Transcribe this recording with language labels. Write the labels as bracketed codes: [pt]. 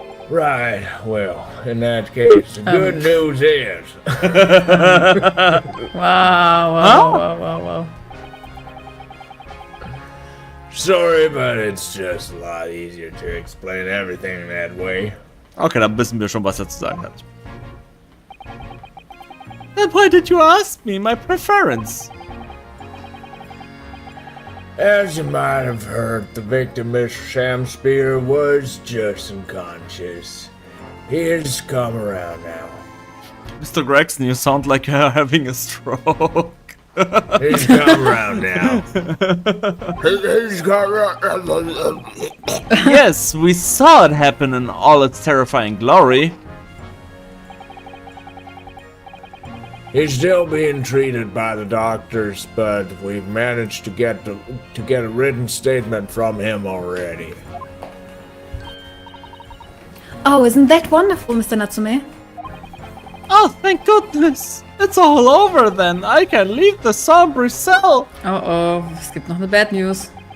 [en] Right, well, in that case, the good news is... Wow. Sorry, but it's just a lot easier to explain everything that way. [de] Okay, dann wissen wir schon, was er zu sagen hat. [en] Then why did you ask me my preference? As you might have heard, the victim, Mr. Shamspeare, was just unconscious. He has come around now. Mr. Gregson, you sound like you're having a stroke. He's come around now. He's come around. Yes, we saw it happen in all its terrifying glory. He's still being treated by the doctors, but we've managed to get a written statement from him already. Oh, isn't that wonderful, Mr. Natsume? Oh, thank goodness! It's all over then. I can leave the sombre cell. [de] Oh, es gibt noch eine [en] Bad News.